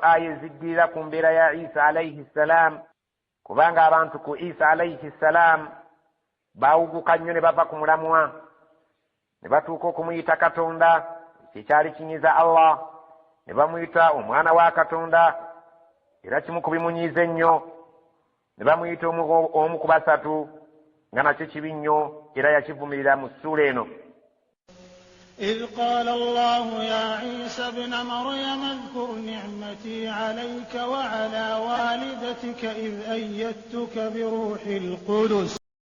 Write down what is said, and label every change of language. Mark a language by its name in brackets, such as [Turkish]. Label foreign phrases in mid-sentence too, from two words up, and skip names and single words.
[Ganda] aya eziddirira ku mbeera ya Isa [Arabic] عليه السلام, [Ganda] kubanga abantu ku Isa [Arabic] عليه السلام [Ganda] baawuguka nnyo ne bava ku mulamwa ne batuuka okumuyita Katonda, kyekyali kinyiza Allah, ne bamuyita omwana wa Katonda, era kimu ku bimunyiiza ennyo, ne bamuyita omu ku basatu, nga nakyo kibi nnyo era yakivumirira mu ssuula eno. [Arabic] إذ قال الله يا عيسى ابن مريم اذكر نعمتي عليك وعلى والدتك إذ أيدتك بروح القدس